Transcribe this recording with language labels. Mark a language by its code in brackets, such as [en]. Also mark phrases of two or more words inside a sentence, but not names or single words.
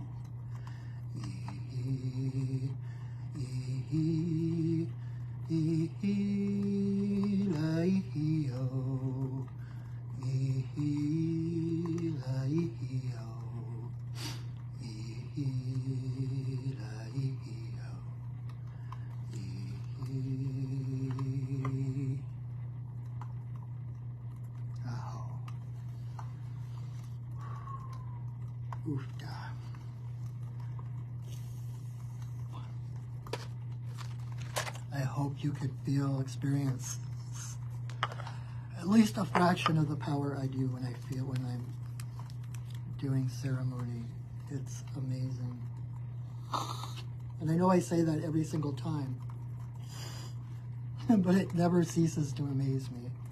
[en] ihi, ihi la ihi o, ihi la ihi o, ihi la ihi o, ihi. Aho. Oofda. I hope you could experience at least a fraction of the power I do when I'm doing ceremony. It's amazing. And I know I say that every single time, but it never ceases to amaze me.